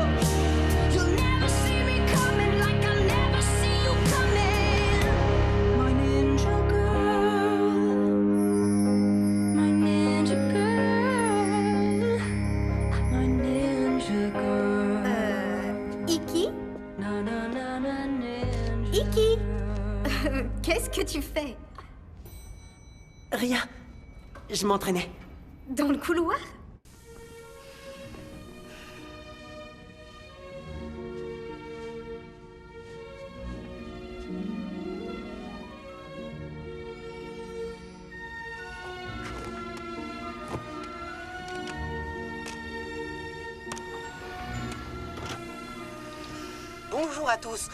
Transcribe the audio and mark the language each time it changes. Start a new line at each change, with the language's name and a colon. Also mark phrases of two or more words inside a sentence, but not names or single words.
English: You'll never see me coming like I'll never see you coming. My ninja girl, my ninja girl, my ninja girl. Iki? Na na na na ninja. Iki?
French: Qu'est-ce que tu fais? Rien. Je m'entraînais. Dans le couloir? Bonjour à tous.